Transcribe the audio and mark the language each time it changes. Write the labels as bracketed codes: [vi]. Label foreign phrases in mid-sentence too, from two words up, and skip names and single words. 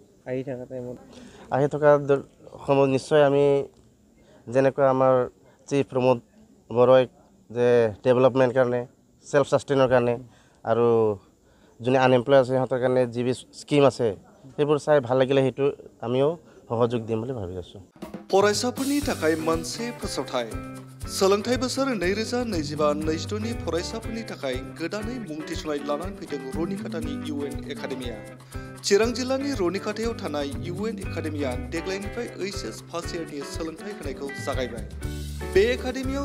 [as] আহি থকা সময়ত নিশ্চয় আমি যেনেকৈ আমাৰ চিফ প্ৰমোদ বড়োই যে ডেভেলপমেণ্ট কাৰণে [en] self sustain [as] কাৰণে আৰু যোনে আনএমপ্লয় আছে সিহঁতৰ কাৰণে যি স্কিম আছে সেইবোৰ চাই ভাল লাগিলে সেইটো আমিও সহযোগ দিম বুলি ভাবি আছোঁ [brx] फरायसाफोरनि थाखाय मोनसे फोसावथाय सोलोंथाइ बोसोर 2025-26 नि फरायसाफोरनि थाखाय गोदानै मुं थिसननाय लानानै फैदों रनिकाटानि UN एकाडेमिया चिरां जिल्लानि रनिकाटायाव थानाय UN एकाडेमिया देग्लायनिफ्राय HS [en] first year [brx] सोलोंथाइ होनायखौ जागायबाय बे एकाडेमियाव